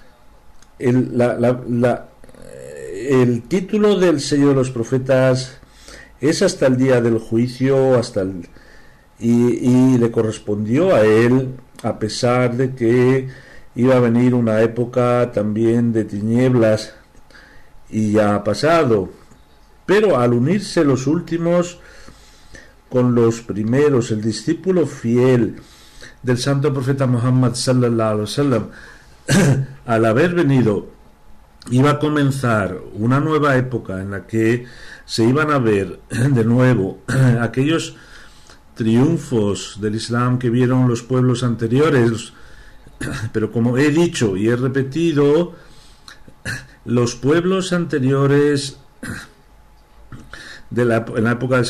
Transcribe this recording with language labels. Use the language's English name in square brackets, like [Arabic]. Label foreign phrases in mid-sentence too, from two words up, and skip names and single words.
[Spanish] El título del sello de los profetas es hasta el día del juicio, y le correspondió a él, a pesar de que iba a venir una época también de tinieblas, y ya ha pasado. Pero al unirse los últimos con los primeros, el discípulo fiel del santo profeta Muhammad [Arabic] صلى الله عليه وسلم, [Spanish] al haber venido, iba a comenzar una nueva época en la que se iban a ver de nuevo aquellos triunfos del Islam que vieron los pueblos anteriores. Pero como he dicho y he repetido, los pueblos anteriores en la época del